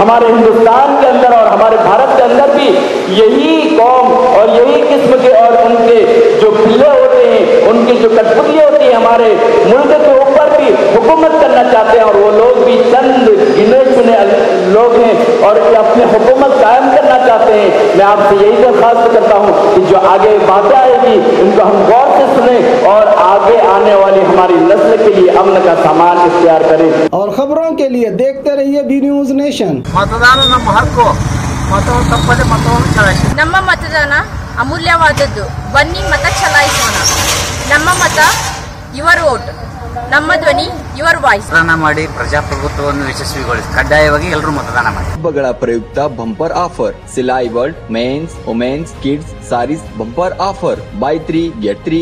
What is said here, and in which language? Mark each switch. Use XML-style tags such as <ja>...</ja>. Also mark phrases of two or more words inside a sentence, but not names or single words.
<hi>हमारे हिंदुस्तान के अंदर और हमारे भारत के अंदर भी यही कौम और यही किस्म के और उनके जो पिल्ले होते हैं, उनकी जो कठपुतली होती है, हमारे मुल्क के ऊपर भी हुकूमत करना चाहते हैं और वो लोग भी चंद गिने चुने लोग हैं और अपनी हुकूमत कायम करना चाहते हैं। मैं आपसे यही दरख्वास्त करता हूँ कि जो आगे बातें आएगी उनको हम गौर से सुने और आगे आने वाली हमारी नस्ल के लिए अमन का सामान इख्तियार करें। और खबरों के लिए देखते रहिए बी न्यूज नेशन।</hi> <kn>मतदान ನಮ್ಮ ಹಕ್ಕು, ಮತವನ್ನು ತಪ್ಪದೆ ಮತವನ್ನು ಚಲಾಯಿಸಿ। ನಮ್ಮ ಮತದಾನ ಅಮೂಲ್ಯವಾದದ್ದು, ಬನ್ನಿ ಮತ ಚಲಾಯಿಸೋಣ. ನಮ್ಮ ಮತ</kn> <en>your vote,</en> <kn>ನಮ್ಮ ಧ್ವನಿ</kn> <en>your voice.</en> <kn>ಮತದಾನ ಮಾಡಿ ಪ್ರಜಾಪ್ರಭುತ್ವವನ್ನು ಯಶಸ್ವಿಗೊಳಿಸಿ ಕಡ್ಡಾಯವಾಗಿ ಎಲ್ಲರೂ ಮತದಾನ ಮಾಡಿ. ಹಬ್ಬಗಳ ಪ್ರಯುಕ್ತ</kn> <en>bumper offer, ಸಿಲಾಯಿ ವರ್ಲ್ಡ್ mens womens kids sarees bumper offer, buy 3 get 3.</en>